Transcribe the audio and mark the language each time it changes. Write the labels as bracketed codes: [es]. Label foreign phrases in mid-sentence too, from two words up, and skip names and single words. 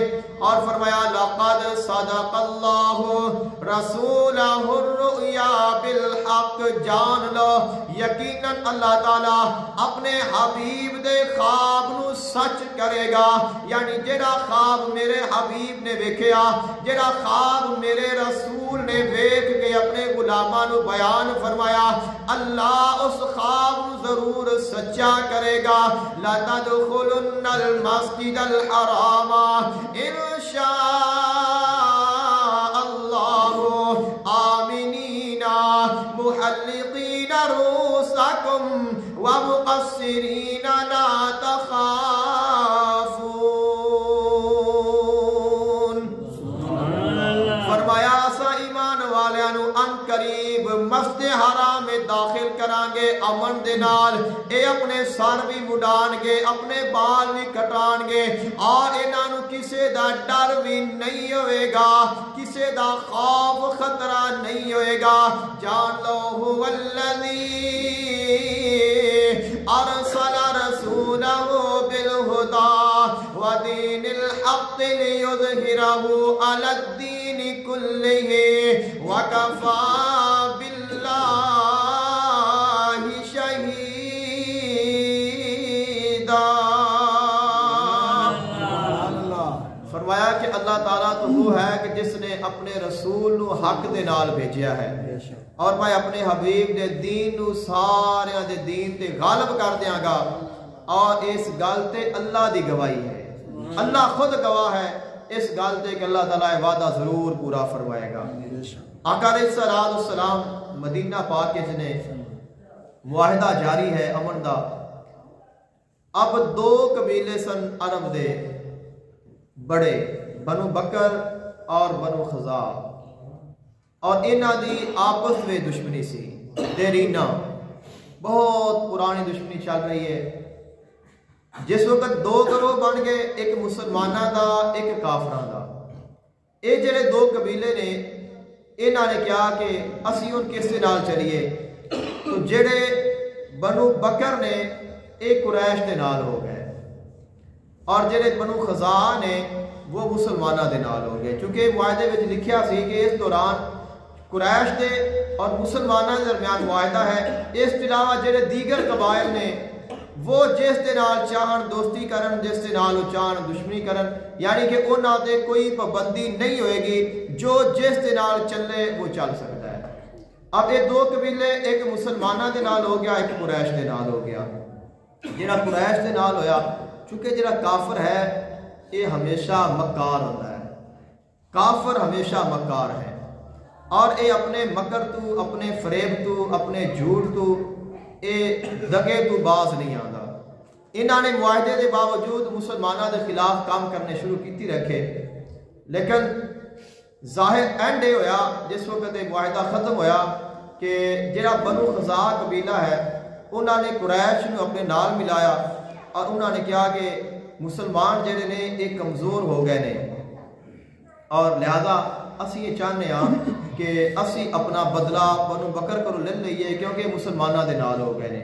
[pa] اور فرمایا [ar] لقد صدق اللہ رسولہ الرؤیا بالحق، [pa] جان لو یقیناً اللہ تعالیٰ اپنے حبیب دے خواب نو سچ کرے گا، یعنی جڑا خواب میرے حبیب نے ویکھیا، جڑا خواب میرے رسول نے ویکھ کے اپنے غلاماں نو بیان فرمایا، اللہ اس خواب نو ضرور سچا کرے گا۔ [ar] لَتَدْخُلُنَّ الْمَسْجِدَ الْحَرَامَ إِنْ شَاءَ اللَّهُ آمِنِينَ مُحَلِّقِينَ رُؤُوسَكُمْ وَمُقَصِّرِينَ لَا تَخَافُونَ۔ [pa] فرمایا اسا ایمان والیاں نو ان قریب مسجد حرام میں داخل کران گے امن دے نال، اے اپنے سر بھی مڈان گے، اپنے بال بھی کٹان گے، اور انہاں نو کسے دا ڈر بھی نہیں ہوئے گا، کسے دا خوف خطرہ نہیں ہوئے گا۔ [ur] جان لو [ar] هو الذی ارسل رسولہ بالہدی ودین الحق لیظہرہ علی الدین کلہ وکفی باللہ شہیدا۔ [pa] فرمایا کہ اللہ تعالیٰ تو وہ ہے کہ جس نے اپنے رسول نو حق دے نال بھیجیا ہے، اور میں اپنے حبیب دے دین نو سارے دے دین تے غالب کر دیاں گا، اور اس گل تے اللہ دی گواہی ہے، اللہ خود گواہ ہے اس گل تے کہ اللہ تعالیٰ وعدہ ضرور پورا فرمائے گا۔ آقا علیہ السلام مدینہ پاک کے جنے معاہدہ جاری ہے امن دا۔ اب دو قبیلے سن عرب دے بڑے، بنو بکر اور بنو خزاع، اور انہاں دی آپس میں دشمنی سی، دیرینہ بہت پرانی دشمنی چل رہی ہے۔ جس وقت دو گروہ بن گئے، ایک مسلمانہ دا ایک کافران دا۔ اے جڑے دو قبیلے نے انہاں نے کیا کہ اسی ان کس سے نال چلیے، تو جڑے بنو بکر نے ایک قریش دے نال ہو گئے، اور جڑے بنو خزاع نے وہ مسلمانہ دے نال ہو گئے، چونکہ معاہدے وچ لکھیا سی کہ اس دوران قریش دے اور مسلمانہ دے درمیان معاہدہ ہے، اس کے علاوہ جڑے دیگر قبائل نے وہ جس دے نال چاہن دوستی کرن، جس دے نال چاہن دشمنی کرن، یعنی کہ انہاں دے کوئی پابندی نہیں ہوئے گی، جو جس دے نال چلے وہ چل سکتا ہے۔ اب یہ دو قبیلے، ایک مسلمانہ دے نال ہو گیا، ایک قریش دے نال ہو گیا۔ جڑا قریش دے نال ہویا، چونکہ جڑا کافر ہے یہ ہمیشہ مکار ہوتا ہے، کافر ہمیشہ مکار ہے، اور یہ اپنے مکر تو، اپنے فریب تو، اپنے جھوٹ تو، اے دگے تو باز نہیں آتا۔ انہاں نے معاہدے دے باوجود مسلمانہ دے خلاف کام کرنے شروع کیتی رکھے، لیکن ظاہر اینڈ یہ ہویا جس وقت یہ معاہدہ ختم ہویا کہ جڑا بنو خزاع قبیلہ ہے انہاں نے قریش نو اپنے نال ملایا، اور انہاں نے کہا کہ مسلمان جڑے نے ایک کمزور ہو گئے نے، اور لہذا اسی یہ چاہنے ہاں کہ اسی اپنا بدلہ بنو بکر کرو لے لئیے، کیونکہ مسلمانہ دے نال ہو گئے نے۔